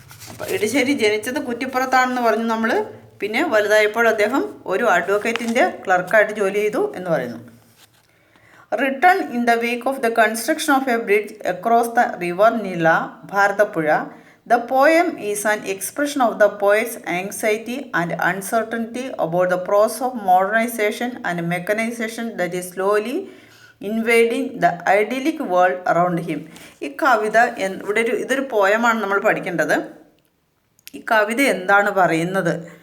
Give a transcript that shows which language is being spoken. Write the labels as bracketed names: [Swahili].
[Malayalam] അപ്പോൾ എടശ്ശേരി ജനിച്ചത് കുറ്റിപ്പുറത്താണെന്ന് പറഞ്ഞു നമ്മൾ. പിന്നെ വലുതായപ്പോൾ അദ്ദേഹം ഒരു അഡ്വക്കേറ്റിൻ്റെ ക്ലർക്കായിട്ട് ജോലി ചെയ്തു എന്ന് പറയുന്നു. [English] Written in the wake of the construction of a bridge across the river Nila, Bharatapuzha, the poem is an expression of the poet's anxiety and uncertainty about the process of modernization and mechanization that is slowly invading the idyllic world around him. [Malayalam] ഈ കവിത ഇതൊരു പോയമാണ് നമ്മൾ പഠിക്കേണ്ടത്. ഈ കവിത എന്താണ് പറയുന്നത്?